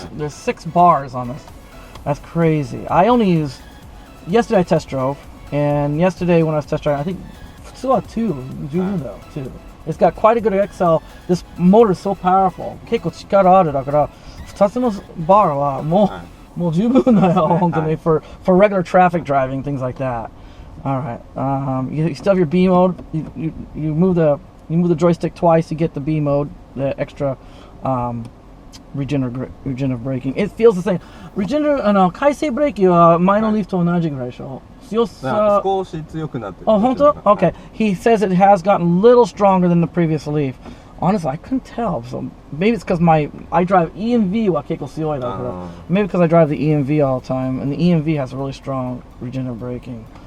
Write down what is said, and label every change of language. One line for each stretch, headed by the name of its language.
English: There's 6 bars on this. That's crazy. I only used yesterday. I test drove, and yesterday when I was test driving, I think 2
Japanese: は2 十分だよ
English: 2. It's got quite a good XL. This motor is so powerful.
Japanese: 結構力あるだから2つのバーはもう十分だよ本当に
English: for regular traffic driving, things like that. All right. You still have your B mode. You move the joystick twice. You get the B mode, the extra regenerative braking. It feels the same.
Japanese: 回生ブレーキは前のリフトと同じぐらいでしょ。少し強くなってる。Oh, 本当?Okay.
English: He says it has gotten a little stronger than the previous Leaf. Honestly, I couldn't tell. So maybe it's because I drive EMV
Japanese: は結構強いだから。
English: Maybe because I drive the EMV all the time, and the EMV has really strong regenerative braking.